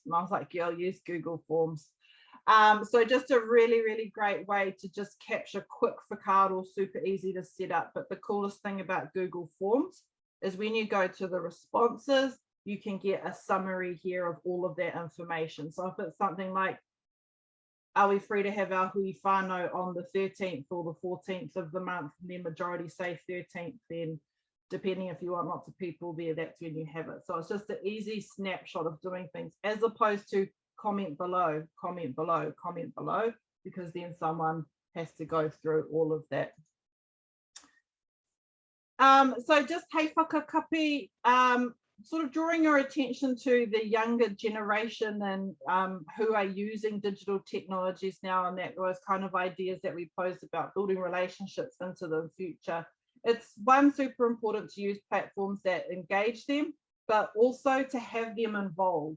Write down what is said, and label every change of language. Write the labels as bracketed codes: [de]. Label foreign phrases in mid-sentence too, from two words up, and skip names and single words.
[en] And I was like, girl, use Google Forms. So just a really, really great way to just capture quick whakaaro, super easy to set up. But the coolest thing about Google Forms is when you go to the responses, you can get a summary here of all of that information. So if it's something like, are we free to have our [mi] hui whānau [en] on the 13th or the 14th of the month, and the majority say 13th, then depending if you want lots of people there, that's when you have it. So it's just an easy snapshot of doing things, as opposed to comment below, because then someone has to go through all of that. So just [mi] hei whakakapi, [en] sort of drawing your attention to the younger generation and who are using digital technologies now, and that was kind of ideas that we posed about building relationships into the future. It's one, super important to use platforms that engage them, but also to have them involved.